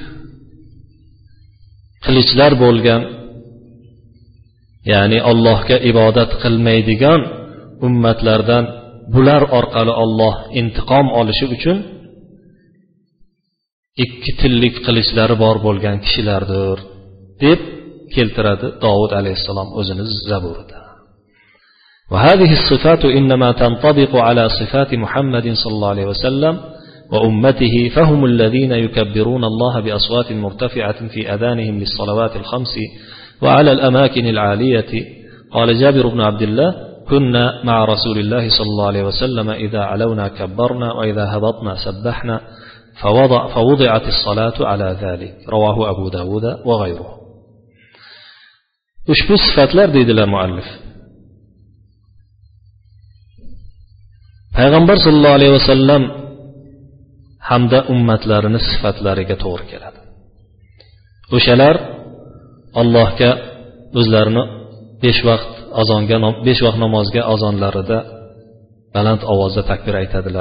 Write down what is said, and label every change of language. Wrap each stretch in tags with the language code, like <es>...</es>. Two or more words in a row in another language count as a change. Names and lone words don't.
<uz>qilichlar bo'lgan, ya'ni Allohga ibodat qilmaydigan ummatlardan bular orqali Alloh intiqom olishi uchun ikki tillik qilichlari bor bo'lgan kishilardir deb keltiradi Davud alayhissalom o'zining zaburida.</uz> <ar>وهذه الصفات إنما تنطبق على صفات محمد صلى الله عليه وسلم وأمته فهم الذين يكبرون الله بأصوات مرتفعة في أذانهم للصلوات الخمس وعلى الأماكن العالية. قال جابر بن عبد الله: كنا مع رسول الله صلى الله عليه وسلم إذا علونا كبرنا وإذا هبطنا سبحنا فوضعت الصلاة على ذلك. رواه أبو داود وغيره.</ar> <uz>ushbu sifatlar deydilar muallif, payg'ambar sollallohu alayhi vasallam hamda ummatlarini sifatlariga to'g'ri keladi. O'shalar Allohga o'zlarini 5 vaqt namozga azonlarida baland ovozda takbir aytadilar.</uz>